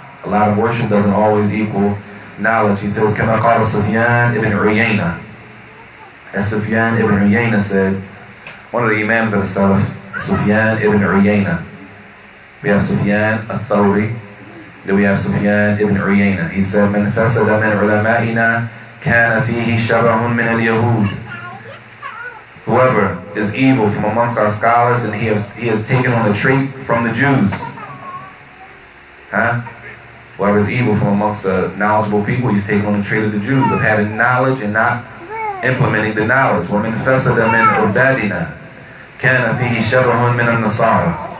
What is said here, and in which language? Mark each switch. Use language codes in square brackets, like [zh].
[en] A lot of worship doesn't always equal knowledge. He says, [ar] كما قال سفيان [en] ibn Uyayna. As Sufyan ibn Uyayna said, one of the imams of the Salaf, Sufyan ibn Uyayna. We have Sufyan al-Thawri, then we have Sufyan ibn Uyayna. He said, [ar] من فسد من علمائنا كان فيه شبه من اليهود. [en] Whoever is evil from amongst our scholars, and he has taken on a trait from the Jews. Whoever is evil from amongst the knowledgeable people, he's taken on the trait of the Jews, of having knowledge and not implementing the knowledge. [ar] وَمِنْ فَسَدَ مِنْ عُبَادِنَا كَانَ فِيهِ شَبَهٌ مِنَ النَّصَارَى.